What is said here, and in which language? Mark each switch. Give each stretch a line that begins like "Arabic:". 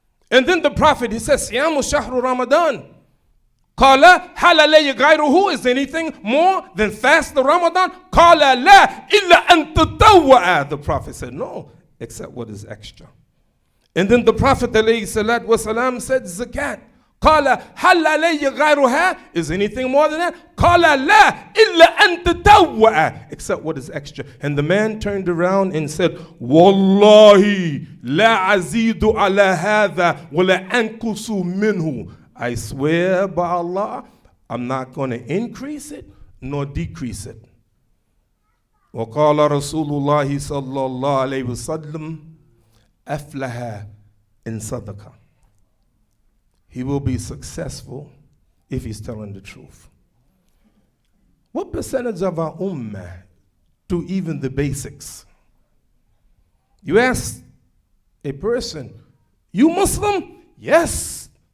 English: And then the Prophet, he says,
Arabic: Siyamu shahru Ramadan. Qala hal alayya ghayruhu?
English: Is there anything more than fast the Ramadan?
Arabic: Qala la illa an tatawwa.
English: The Prophet said, no, except what is extra. And then the Prophet alayhi salatu wasalam said, zakat.
Arabic: قال هل علي غيرها?
English: Is anything more than that?
Arabic: قال لا إلا أن تطوع,
English: except what is extra. And the man turned around and said,
Arabic: والله لا أزيد على هذا ولا أنقص منه.
English: I swear by Allah, I'm not going to increase it nor decrease it.
Arabic: وقال رسول الله صلى الله عليه وسلم أفلح إن صدق.
English: He will be successful if he's telling the truth. What percentage of our ummah do even the basics? You ask a person, you Muslim? Yes.